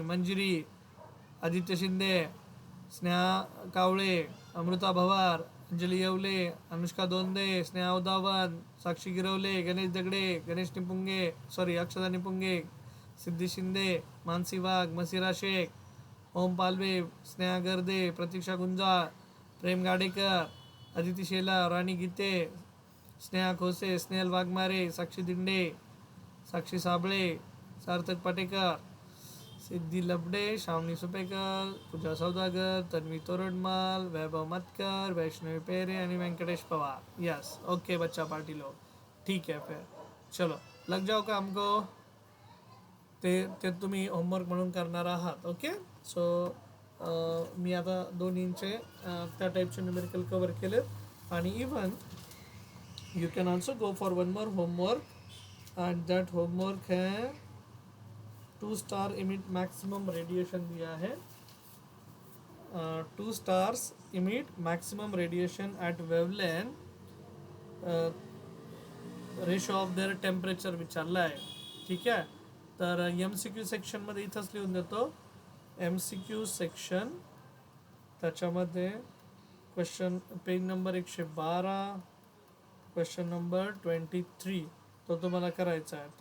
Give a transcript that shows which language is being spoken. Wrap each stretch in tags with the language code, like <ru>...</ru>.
<mr>मंजिरी, आदित्य शिंदे, स्नेहा कावळे, अमृता भवार, अंजली येवले, अनुष्का दोंदे, स्नेहा उदावन, साक्षी गिरवले, गणेश दगडे, गणेश निपुंगे, अक्षदा निपुंगे, सिद्धी शिंदे, मानसी वाघ, मसिरा शेख, ओम पालवे, स्नेहा गर्दे, प्रतीक्षा गुंजाळ, प्रेम गाडेकर, अदिती शेला, राणी गीते, स्नेहा खोसे, स्नेहल वाघमारे, साक्षी दिंडे, साक्षी साबळे, सार्थक पाटेकर, सिद्धी लबडे, श्रावणी सुपेकर, पूजा सौदागर, तन्वी तोरडमाल, वैभव मतकर, वैष्णवी पेरे आणि व्यंकटेश पवार.</mr> <hi>यस, ओके बच्चा पार्टी लोग. ठीक है, फिर चलो लग जाओ काम को.</hi> <mr>ते तुम्ही होमवर्क म्हणून करणार आहात. ओके. सो मी आता दोन्हींचे त्या टाईपचे न्यूमेरिकल कवर केलेत. आणि</mr> <en>Even you can also go for one more homework and that homework है 2 star emit maximum radiation दिया है. 2 stars emit maximum radiation at wavelength, ratio of their temperature</en> <mr>विचारलं आहे. ठीक आहे. तर MCQ सेक्शनमध्ये इथंच लिहून देतो. MCQ सेक्शन त्याच्यामध्ये question page number 112, question number 23 तो तुम्हाला करायचा आहे.</mr>